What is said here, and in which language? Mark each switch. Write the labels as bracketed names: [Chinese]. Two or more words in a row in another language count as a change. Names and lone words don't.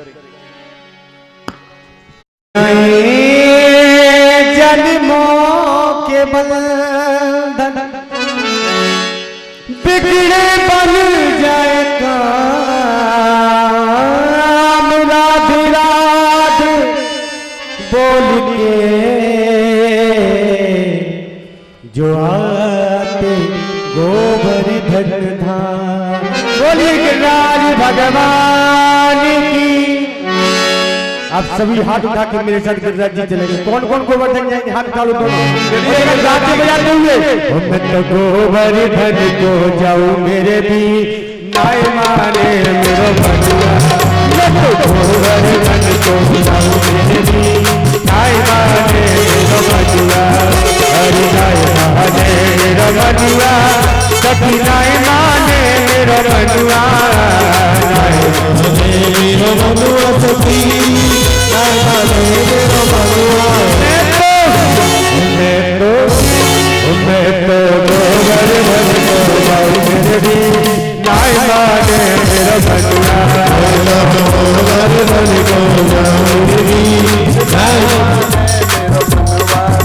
[Hindi] जन्मों के बंधन बिगड़े बन जाए काम, राधे राधे बोल के जो आते गोवर्धन धाम। बोलिए गिरिराज भगवान की। आप सभी हाथ उठा के मेरे साथ गिरिराज जी चलेंगे। कौन कौन गोवर्धन जाएंगे? हाथ उठाओ दोनों। राज्य बजाते हुए [Braj] मैं तो गोवर्धन को जाऊं मेरे भी नाय माने मेरो बनुआ। मैं तो गोवर्धन को जाऊं मेरे भी नाय माने मेरो बनुआ। हरि नाय माने मेरो बनुआ, सखी नाय माने मेरो बनुआ। नाय माने मेरो बनुआ सखी नाय माने मेरो बनुआ। मैं तो गोवर्धन को जाऊं मेरे भी नाय माने मेरो बनुआ। गोवर्धन को जाऊं मेरे भी नाय माने मेरो बनुआ।